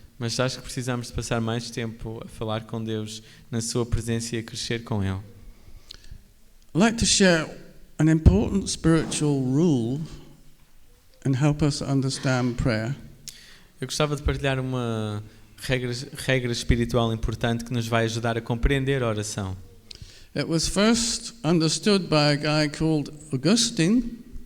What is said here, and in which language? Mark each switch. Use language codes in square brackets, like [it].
[pt] Mas acho que precisamos de passar mais tempo a falar com Deus na sua presença e a crescer com Ele. [en] I'd like to share an important spiritual rule and help us understand prayer. [pt] Eu gostava de partilhar uma regra espiritual importante que nos vai ajudar a compreender a oração. [en] It was first understood by a guy called Augustine.